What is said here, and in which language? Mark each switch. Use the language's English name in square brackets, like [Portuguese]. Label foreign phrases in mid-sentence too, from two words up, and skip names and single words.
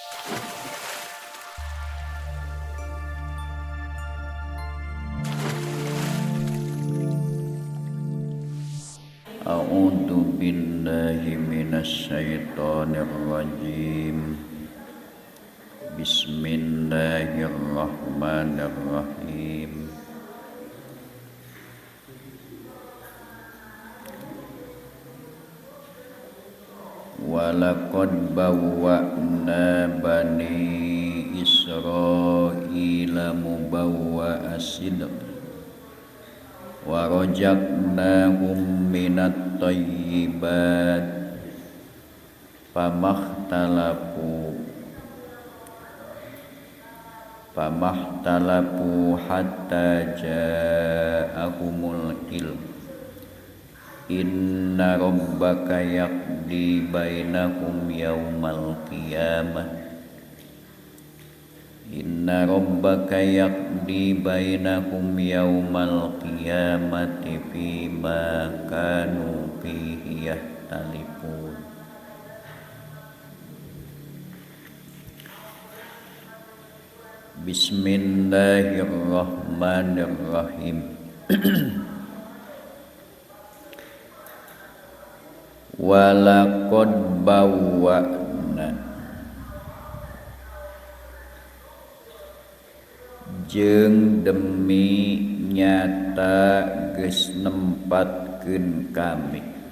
[Arabic] أعوذ بالله من الشيطان الرجيم. بسم الله الرحمن الرحيم. ولقد بوأنا بني إسرائيل مبوأ صدق ورزقناهم من الطيبات فما اختلفوا حتى جاءهم العلم إن ربك يقضي بينهم يوم القيامة إن ربك يقضي بينهم يوم القيامة فيما كانوا فيه يختلفون. بسم الله الرحمن الرحيم. ولقد بوأنا [Sundanese] jeung demi nyata geus nempatkeun kami